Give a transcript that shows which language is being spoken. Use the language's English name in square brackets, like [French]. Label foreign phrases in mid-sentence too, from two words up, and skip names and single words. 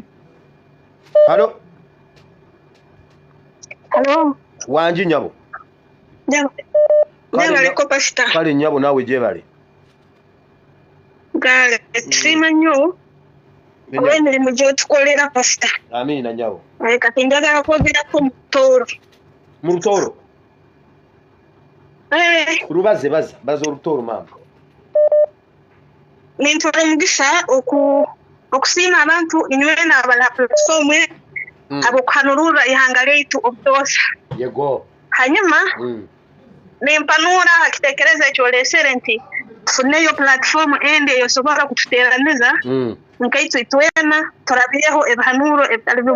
[Ganda] Halo wangi nyabo kale nyabo naawe gyebale gale sima nnyo olw'emirimu gy'otukolera pasita. Amiina nyabo kati njagala kwogerako mu Lutooro lubaze baza Olutooro maama [Tooro] nintwala omugisa okusiima abantu inywena abala platform abokuhanulura ihanga lyaitu obutoosa yego hanyuma nempanuura hakitekereza ekyoleesere nti tufuneyo platform endi eyosobola kututeeraniza nkaitu itwena turabireho ebihanuuro ebitali bimu